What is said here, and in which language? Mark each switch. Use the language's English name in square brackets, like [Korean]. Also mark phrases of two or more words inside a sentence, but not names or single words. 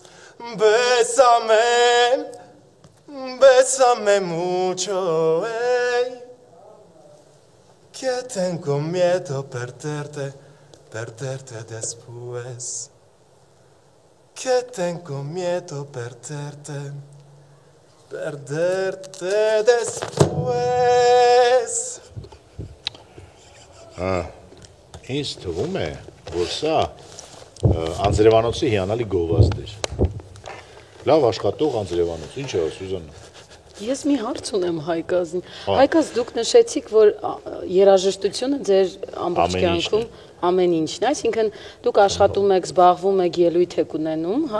[Spanish] Bésame mucho, que tengo miedo perderte después. Que tengo miedo perderte después. [Armenian] Ինձ թվում է, որ սա անձրևանոցի հիանալի գովազդ էր։ Լավ աշխատող անձրևանոց, ինչ է Սուզաննա։ Ես մի հարց ունեմ Հայկազին։ Հայկազ դուք նշեցիք, որ երաժշտությունը ձեր ամբողջ կյանքում ամեն ինչն է, այսինքն դուք աշխատում եք, զբաղվում եք, ելույթ եք ունենում, հա։